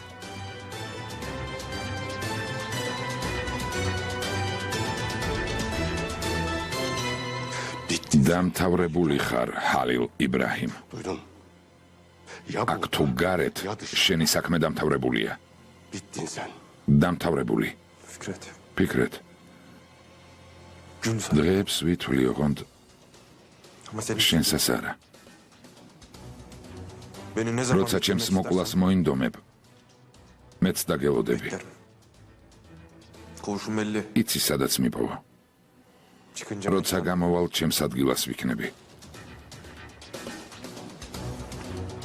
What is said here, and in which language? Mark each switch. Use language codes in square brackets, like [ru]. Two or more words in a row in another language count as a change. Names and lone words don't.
[tr] Bitti. [ka] დამთავრებული ხარ, ჰალილ იბრაჰიმ. [tr] Duydun. Ya [ka] აქ [tr] bu [ka] თუ გარეთ, შენი საქმე დამთავრებულია. [tr] bittin sen. [ka] დამთავრებული. [tr] Fikret. [ka] ფიქრეთ, [tr] Gün sana. [ka] დღეებს ვითვლი ოღონდ [tr] Ama senin [ka] შენსას არა. [tr] beni ne zaman [ka] როცა ჩემს მოკლას მოინდომებ, მეც დაგელოდები. [tr] Koğuşum belli. [ka] იცი სადაც მიპოვა. [tr] Çıkınca [ka] როცა გამოვალ ჩემს ადგილას ვიქნები.